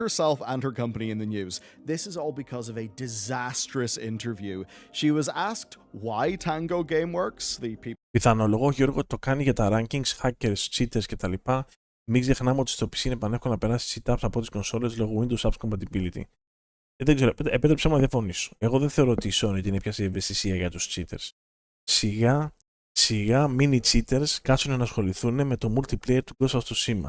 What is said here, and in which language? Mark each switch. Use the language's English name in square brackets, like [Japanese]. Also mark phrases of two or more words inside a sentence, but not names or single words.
[English] herself and her company in the news. This is all because of a disastrous interview. She was asked why Tango Game Works, the people. [Greek] Πιθανολογώ, Γιώργο, το κάνει για τα [English] rankings, hackers, cheaters [Greek] κτλ. Μην ξεχνάμε ότι στο PC είναι πανεύκολο να περάσει [English] cheat apps [Greek] από τις κονσόλες λόγω [English] Windows Apps Compatibility. [Greek] Δεν ξέρω, επέτρεψέ μου να διαφωνήσω. Εγώ δεν θεωρώ ότι η Sony την έπιασε η ευαισθησία για τους cheaters. Σιγά mini cheaters κάτσουν να ασχοληθούν με το multiplayer του Ghost of Tsushima.